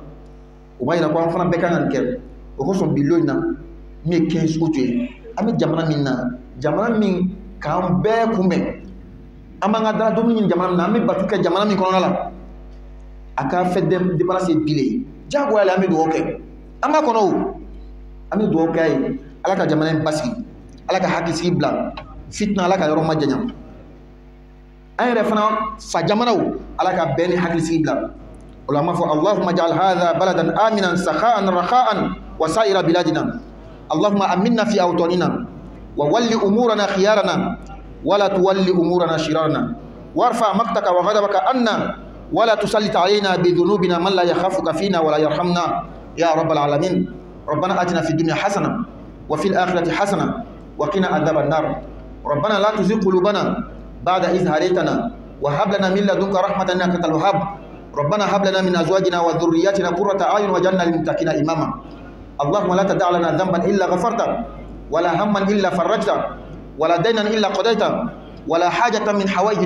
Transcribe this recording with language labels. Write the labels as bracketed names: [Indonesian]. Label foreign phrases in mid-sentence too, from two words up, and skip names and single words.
[Bambara] o b'a yira ko an fana bɛɛ kan ka nin kɛ o kosɔn bi lon in na min ye kɛn sugu to ye an bɛ jamana min na jamana min k'an bɛɛ kunbɛn an b'an ka dala dumuni ɲini jamana min na an bɛ batu kɛ jamana min kɔnɔna la a ka fɛ dépense ye bile ye diyagoya le an bɛ dugawu kɛ an b'a kɔnɔ o an bɛ dugawu kɛ a ye ala ka jamana in basigi ala ka hakilisigi bila fitina ala ka yɔrɔ ma janya an yɛrɛ fana fa jamanaw ala ka bɛn ni hakilisigi bila o la an b'a fɔ [Arabic] اللهم اجعل هذا بلدا آمنا سخاء رخاء وسائر بلادنا اللهم آمنا في أوطاننا وول أمورنا خيارنا ولا تول أمورنا شرارنا وارفع مقتك وغضبك عنا ولا تسلط علينا بذنوبنا من لا يخافك فينا ولا يرحمنا يا رب العالمين ربنا آتنا في الدنيا حسنة وفي الآخرة حسنة وقنا عذاب النار ربنا لا تزغ قلوبنا بعد إذ هديتنا وهب لنا من لدنك رحمة إنك أنت الوهاب ربنا هب لنا من ازواجنا وذرياتنا قرة اعين واجعلنا للمتقين اماما اللهم لا تدع لنا ذنبا الا غفرته ولا هما الا فرجته ولا دينا الا قضيته ولا حاجة من حوائج